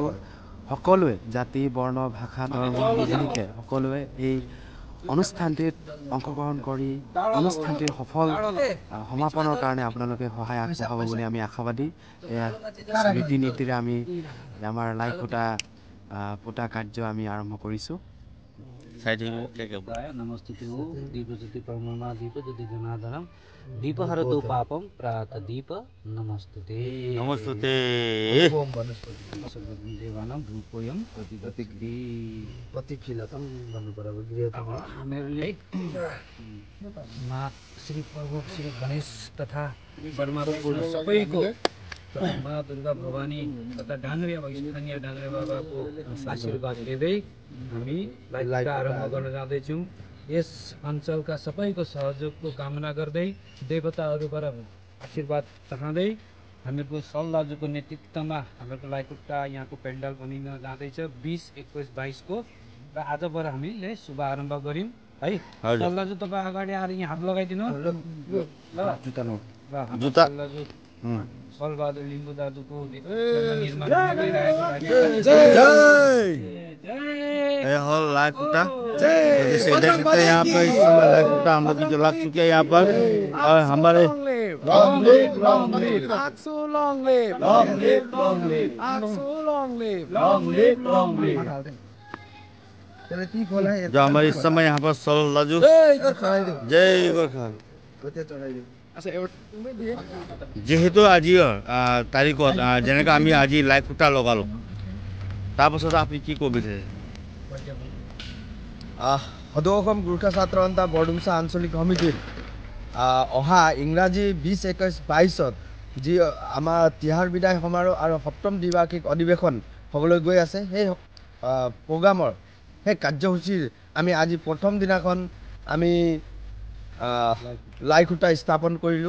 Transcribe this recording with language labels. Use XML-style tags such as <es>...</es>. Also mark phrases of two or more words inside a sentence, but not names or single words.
<as>সকলোৱে জাতি বৰ্ণ ভাষা ধৰ্ম নিৰ্বিশেষে সকলোৱে এই অনুষ্ঠানটিত অংশগ্ৰহণ কৰি অনুষ্ঠানটিৰ সফল সমাপনৰ কাৰণে আপোনালোকে সহায় আগবঢ়াব বুলি আমি আশাবাদী। এয়া ৰীতি নীতিৰে আমি আমাৰ লাই খুঁটা পোতা কাৰ্য আমি আৰম্ভ কৰিছোঁ।</as> <sa>नमस्तुते दीपज्योति परममा दीपज्योति जनार्दनम दीपहरतु पापम प्रात दीप नमस्तुते नमस्तुते ओम वनस्पति देवानां धूपोयम प्रतिगति प्रतिफिलतम</sa> <ne>भन्नुपर्छ गृहतम मेरो लिए माँ श्री प्रभु श्री गणेश तथा बर्मापुर सबैको माँ दुर्गा भवानी तथा डाङ्ग्रिया स्थानीय डाङ्ग्रिया बाबाको आशीर्वाद लिँदै हामी लाइभ आरम्भ गर्न जाँदैछौँ। यस अञ्चलका सबैको सहयोगको कामना गर्दै देवताहरूबाट आशीर्वाद चाहँदै हामीहरूको सल दाजुको नेतृत्वमा हाम्रो लाइखुट्टा यहाँको पेन्डाल बनिन जाँदैछ 20, 21, 22 को र आजबाट हामीले शुभारम्भ गऱ्यौँ है। सल दाजु तपाईँ अगाडि आएर यहाँ हात लगाइदिनु जुत्ता सलबहादुर लिम्बू दाजुको निर्माण</ne> <hi>लाई खुँटा जैसे देख सकते हैं यहाँ पर इस समय लाई खुँटा हम लोग जो लग चुके हैं यहाँ पर। और हमारे जो हमारे इस समय यहाँ पर सल लाजू जय गोर्खा</hi> <as>যেহেতু আজি তাৰিখত যেনেকৈ আমি আজি লাই খুঁটা লগালোঁ তাৰপাছত আপুনি কি ক'ব বিচাৰে? সদৌ অসম গোৰ্খা ছাত্ৰ সন্থা বৰডুমছা আঞ্চলিক সমিতিৰ অহা ইংৰাজী 20, 21, 22ত যি আমাৰ তিহাৰ বিদায় সমাৰোহ আৰু সপ্তম দ্বিবাৰ্ষিক অধিৱেশন হ'বলৈ গৈ আছে, সেই প্ৰগ্ৰামৰ সেই কাৰ্যসূচীৰ আমি আজি প্ৰথম দিনাখন আমি লাই খুঁটা স্থাপন কৰিলোঁ।</as>